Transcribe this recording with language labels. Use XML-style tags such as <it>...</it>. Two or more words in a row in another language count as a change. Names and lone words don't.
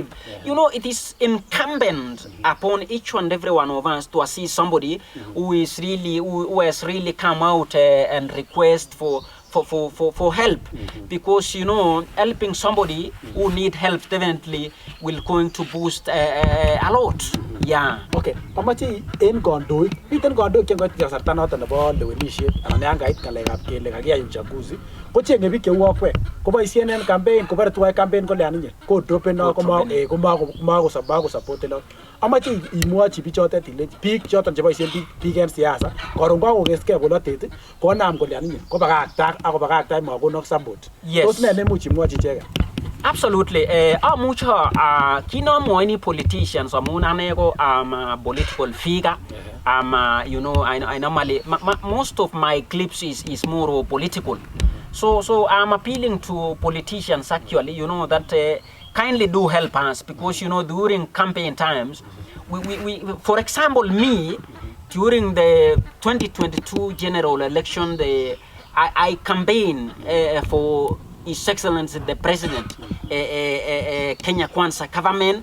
<en>You know, it is incumbent upon each and every one of us to assist somebody who has really come out and request for help, because you know, helping somebody who need help definitely will going to boost a lot. Yeah.</en> <kln>Okay. Amache en kondoik. Miten kondoik chengoit kasarta noton nebo lewenisiet anan yan kait ngalekab kele kakiyai uchaguzi. Kochenge biik cheu akwek. Koboisien en campaign, kobare tuwai campaign kole aninye. Ko dropen no komako support lo. Amache imwochi bichotet ile biik choton cheboisien biik en siasa, karon kakokeskei bolotet, konam kole aninye. Kobakakta makonok support. Tos ne nemuch imwochi icheket? Absolutely. Amucha kinomwoini politicians amun ane ko</kln> <en>a political figure. You know, I normally most of my clips is more political. So I'm appealing to politicians actually, you know, that kindly do help us, because you know, during campaign times, we for example, me during the 2022 general election, I campaign for His Excellency the President, Kenya Kwanza government.</en>